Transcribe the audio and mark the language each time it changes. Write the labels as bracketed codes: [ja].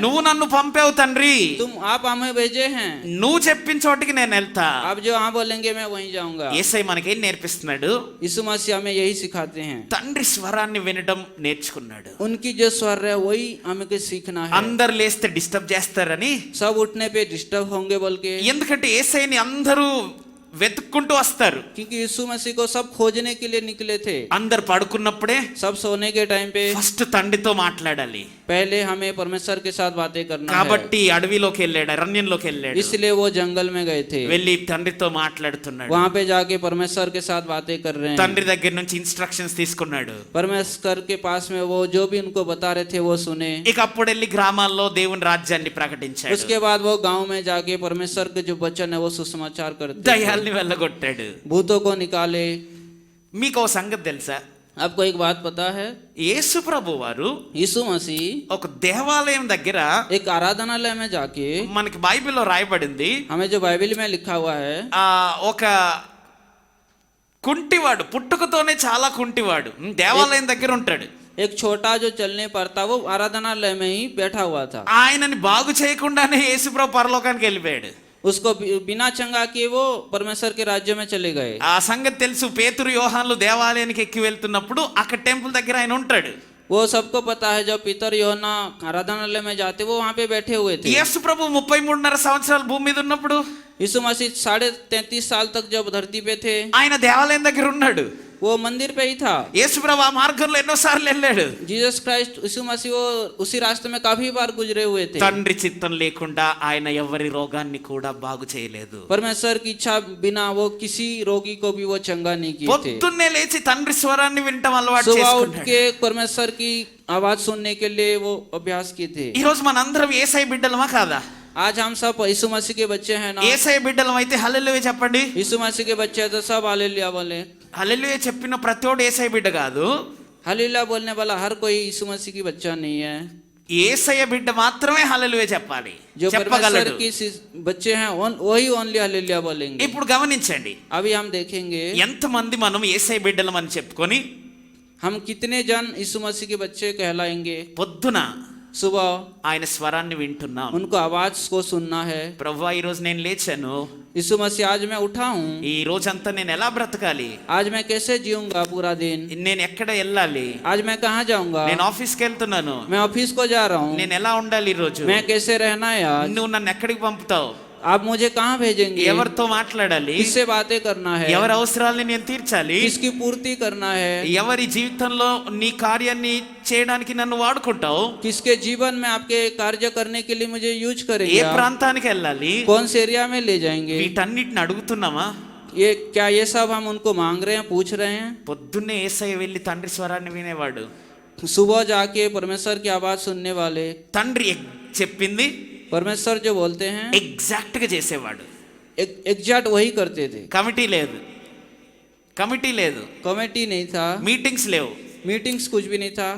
[te] నువ్వు నన్ను పంపావు తండ్రి, [hi] आप हमें भेजे हैं, [te] నువ్వు చెప్పిన చోటికి నేను వెళ్తా. [hi] आप जो हाँ बोलेंगे मैं वहीं जाऊंगा। [te] యేసయ్య మనకేం నేర్పిస్తున్నాడు? [hi] यीशु मसीह हमें यही सिखाते हैं। [te] తండ్రి స్వరాన్ని వినడం నేర్చుకున్నాడు. [hi] उनकी जो स्वर है वही हमें सीखना है। [te] అందరు లేస్తే డిస్టర్బ్ చేస్తారని, [hi] सब उठने पे डिस्टर्ब होंगे बोल के, [te] ఎందుకంటే యేసయ్యని అందరూ వెతుక్కుంటూ వస్తారు. [hi] क्योंकि यीशु मसीह को सब खोजने के लिए निकले थे। [te] అందరు పడుకున్నప్పుడే [hi] सब सोने के टाइम पे [te] ఫస్ట్ తండ్రితో మాట్లాడాలి. [hi] पहले हमें परमेश्वर के साथ बातें करना है। [te] కాబట్టి అడవిలోకి వెళ్ళాడు, అరణ్యంలోకి వెళ్ళాడు, [hi] इसलिए वो जंगल में गए थे। [te] వెళ్ళి తండ్రితో మాట్లాడుతున్నాడు. [hi] वहाँ पे जाके परमेश्वर के साथ बातें कर रहे हैं। [te] తండ్రి దగ్గర నుంచి ఇన్స్ట్రక్షన్స్ తీసుకున్నాడు. [hi] परमेश्वर के पास में वो जो भी उनको बता रहे थे वो सुने। [te] ఇక అప్పుడు వెళ్ళి గ్రామాల్లో దేవుని రాజ్యాన్ని ప్రకటించాడు. [hi] उसके बाद वो गांव में जाके परमेश्वर के जो वचन है वो सुसमाचार करते थे। [te] దయ్యాల్ని వెళ్ళగొట్టాడు. [hi] भूतों को निकाले। [te] మీకు ఓ సంగతి తెలుసా? [hi] आपको एक बात पता है? [te] యేసు ప్రభు వారు [hi] यीशु मसीह [te] ఒక దేవాలయం దగ్గర, [hi] एक आराधनालय में जाके, [te] మనకి బైబిల్లో రాయబడింది, [hi] हमें जो बाइबल में लिखा हुआ है, [te] ఒక కుంటివాడు, పుట్టుకతోనే చాలా కుంటివాడు దేవాలయం దగ్గర ఉంటాడు. [hi] एक छोटा जो चलने पर था वो आराधनालय में ही बैठा हुआ था। [te] ఆయనని బాగు చేయకుండానే యేసు ప్రభు పరలోకానికి వెళ్ళిపోయాడు. [hi] उसको बिना चंगा किए वो परमेश्वर के राज्य में चले गए। [te] ఆ సంగతి తెలుసు. పేతురు యోహాన్లు దేవాలయానికి ఎక్కి వెళ్తున్నప్పుడు అక్కడ టెంపుల్ దగ్గర ఆయన ఉంటాడు. [hi] वो सबको पता है, जब पीतर योहन्ना आराधनालय में जाते वो वहाँ पे बैठे हुए थे। [te] యేసు ప్రభు 33.5 సంవత్సరాలు భూమి మీద ఉన్నప్పుడు, [hi] यीशु मसीह 33.5 साल तक जब धरती पे थे, [te] ఆయన దేవాలయం దగ్గర ఉన్నాడు. [hi] वो मंदिर पे ही था। [te] యేసు ప్రభు ఆ మార్గంలో ఎన్నోసార్లు వెళ్ళాడు. [hi] जीसस क्राइस्ट यीशु मसीह वो उसी रास्ते में काफी बार गुजरे हुए थे। [te] తండ్రి చిత్తం లేకుండా ఆయన ఎవరి రోగాన్ని కూడా బాగు చేయలేదు. [hi] परमेश्वर की इच्छा बिना वो किसी रोगी को भी वो चंगा नहीं किए थे। [te] పొద్దున్నే లేచి తండ్రి స్వరాన్ని వినటం అలవాటు [hi] सुबह उठ [te] చేసుకున్నాడు. [hi] के परमेश्वर की आवाज सुनने के लिए वो अभ्यास किए थे। [te] ఈ రోజు మనందరం యేసయ్య బిడ్డలమా కాదా? [hi] आज हम सब यीशु मसीह के बच्चे हैं ना? [te] యేసయ్య బిడ్డలం అయితే హల్లెలూయా చెప్పండి. [hi] यीशु मसीह के बच्चे हैं तो सब हालेलुया बोले। [te] హల్లెలూయా చెప్పిన ప్రతివాడు యేసయ్య బిడ్డ కాదు. [hi] हालेलुया बोलने वाला हर कोई यीशु मसीह की बच्चा नहीं है। [te] యేసయ్య బిడ్డ మాత్రమే హల్లెలూయా చెప్పాలి, [hi] जो परमेश्वर [te] చెప్పగలడు. [hi] की बच्चे हैं वही ओनली हालेलुया बोलेंगे। [te] ఇప్పుడు గమనించండి, [hi] अभी हम देखेंगे [te] ఎంతమంది మనం యేసయ్య బిడ్డలం అని చెప్పుకొని [hi] हम कितने जन यीशु मसीह के बच्चे कहलाएंगे। [te] పొద్దున [hi] सुबह [te] ఆయన స్వరాన్ని వింటున్నాం. [hi] उनको आवाज को सुनना है। [te] ప్రభువా ఈ రోజు నేను లేచాను, [hi] यीशु मसीह आज मैं उठा हूँ, [te] ఈ రోజంతా నేను ఎలా బ్రతకాలి, [hi] आज मैं कैसे जीऊंगा पूरा दिन, [te] నేను ఎక్కడ వెళ్ళాలి, [hi] आज मैं कहाँ जाऊंगा, [te] నేను ఆఫీస్కి వెళ్తున్నాను, [hi] मैं ऑफिस को जा रहा हूँ, [te] నేను ఎలా ఉండాలి ఈ రోజు, [hi] मैं कैसे रहना है आज, [te] నువ్వు నన్ను ఎక్కడికి పంపుతావు, [hi] आप मुझे कहाँ भेजेंगे, [te] ఎవరితో మాట్లాడాలి, [hi] किससे बातें करना है, [te] ఎవరి అవసరాలని నేను తీర్చాలి, [hi] किसकी पूर्ति करना है, [te] ఎవరి జీవితంలో నీ కార్యాన్ని చేయడానికి నన్ను వాడుకుంటావు, [hi] किसके जीवन में आपके कार्य करने के लिए मुझे यूज [te] ఏ [hi] करेंगे, [te] ప్రాంతానికి వెళ్ళాలి, [hi] कौन से एरिया में ले जाएंगे। [te] వీటన్నిటిని అడుగుతున్నామా? [hi] ये सब हम उनको मांग रहे हैं, पूछ रहे हैं। [te] పొద్దున్నే యేసయ్య వెళ్ళి తండ్రి స్వరాన్ని వినేవాడు. [hi] सुबह जाके परमेश्वर की आवाज सुनने वाले, [te] తండ్రి చెప్పింది [hi] परमेश्वर जो बोलते हैं [te] ఎగ్జాక్ట్ గా చేసేవాడు. [hi] एग्जैक्ट वही करते थे। [te] కమిటీ లేదు, కమిటీ లేదు, [hi] कमेटी नहीं था, [te] మీటింగ్స్ లేవు, [hi] मीटिंग्स कुछ भी नहीं था,